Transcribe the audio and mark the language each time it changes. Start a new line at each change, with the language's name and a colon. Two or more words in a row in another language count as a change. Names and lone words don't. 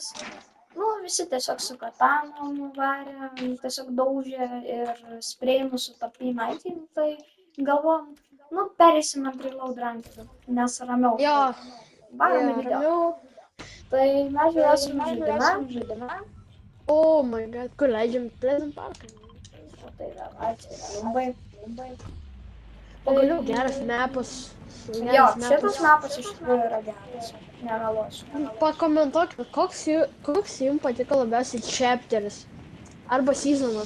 Lithuanian: Nu, visi tiesiog su katanom varė, tiesiog daužė ir sprėjimų su tapinaitėm, tai galvom, nu, pereisim ant reload rankedų, nes ramiau. Jo, Varome video. Tai mes jau esame žaidime.
English: Oh my god,
Lithuanian: kur leidžiam Pleasant Parką? O tai dar, labai. Pagaliau geras mapas. Jo, šitas mapas iš tikrųjų yra geras, nemeluosiu. Pakomentuokit, koks jums patiko labiausiai chapteris arba seasonas.